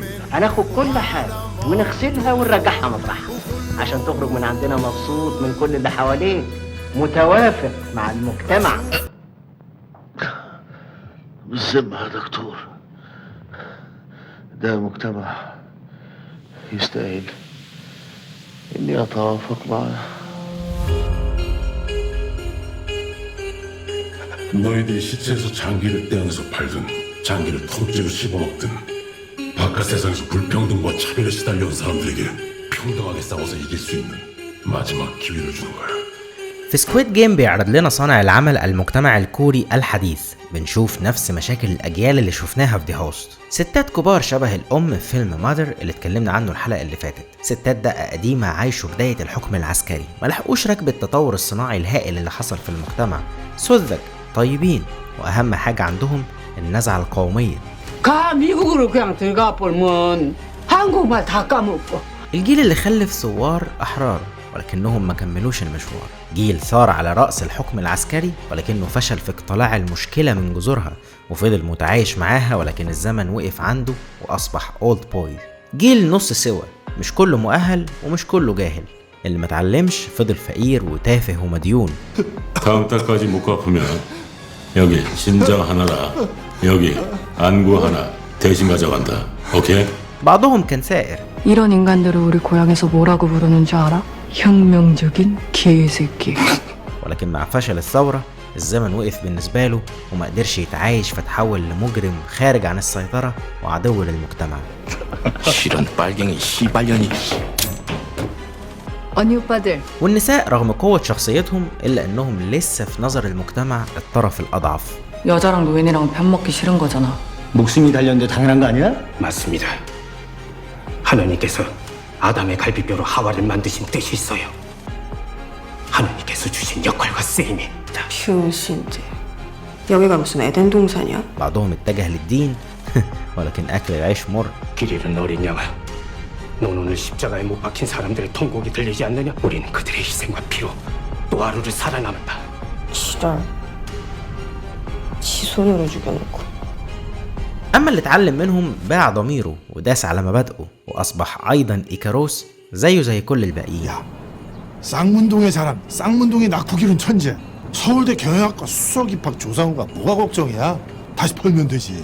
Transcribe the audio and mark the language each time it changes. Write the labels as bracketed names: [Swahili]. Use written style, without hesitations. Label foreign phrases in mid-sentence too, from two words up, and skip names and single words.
[Arabic] هناخد كل حاجة ونغسلها ونرجعها مطرحها عشان تخرج من عندنا مبسوط من كل اللي حواليك، متوافق مع المجتمع. بالذمة يا دكتور، ده مجتمع يستاهل إني أتوافق معه. [Korean] 너희들이 시체에서 장기를 떼어내서 팔든 장기를 통째로 씹어먹든 바깥 바깥 세상에서 불평등과 차별에 시달려온 사람들에게 평등하게 싸워서 이길 수 있는 마지막 기회를 주는 거야. [Arabic] في سكويد جيم بيعرض لنا صانع العمل المجتمع الكوري الحديث. بنشوف نفس مشاكل الأجيال اللي شفناها في دي هوست. ستات كبار شبه الأم في فيلم مادر اللي اتكلمنا عنه الحلقة اللي فاتت. ستات دقة قديمة عايشوا بداية الحكم العسكري، ملحقوش ركب التطور الصناعي الهائل اللي حصل في المجتمع. سذج، طيبين، وأهم حاجة عندهم النزعة القومية. [Korean] 미국으로 그냥 들어가 보면 한국말 다 까먹고. [Arabic] الجيل اللي خلف ثوار أحرار ولكنهم ما كملوش المشوار. جيل ثار على رأس الحكم العسكري ولكنه فشل في اقتلاع المشكلة من جذورها وفضل متعايش معاها، ولكن الزمن وقف عنده وأصبح اولد بوي. جيل نص سوا، مش كله مؤهل ومش كله جاهل. اللي متعلمش فضل فقير وتافه ومديون. [Korean] 다음 달까지 못 갚으면 여기 신장 하나라, 여기 안구 하나 대신 가져간다. 오케이? [Arabic] بعضهم كان سائر. [Korean] 이런 인간들을 우리 고향에서 뭐라고 부르는 줄 알아? 혁명적인 개새끼. [Arabic] ولكن مع فشل الثورة الزمن وقف بالنسبة له وما قدرش يتعايش، فتحول لمجرم خارج عن السيطرة وعدو للمجتمع. [Korean] 실은 빨갱이 씨발년이. 언니 오빠들. [Arabic] والنساء رغم قوة شخصيتهم إلا أنهم لسه في نظر المجتمع الطرف الأضعف. [Korean] 여자랑 노인이랑 편 먹기 싫은 거잖아. 목숨이 달렸는데 당연한 거 아니야? 맞습니다. 하나님께서 아담의 갈비뼈로 하와를 만드신 뜻이 있어요. 하나님께서 주신 역할과 쓰임이. 병신들. 여기가 무슨 에덴 동산이야? [Arabic] بعضهم اتجه للدين ولكن أكل العيش مر. [Korean] 길 잃은 어린 양아, 넌 오늘 십자가에 못 박힌 사람들의 통곡이 들리지 않느냐? 우리는 그들의 희생과 피로 또 하루를 살아남았다. 지랄. 지 손으로 죽여놓고. [Arabic] أما اللي اتعلم منهم باع ضميره وداس على مبادئه وأصبح أيضا إيكاروس زيه زي كل الباقيين. [Korean] 쌍문동의 자랑, 쌍문동의 낙후기른 천재. 서울대 경영학과 수석 입학 조상우가 뭐가 걱정이야? 다시 펄면 되지.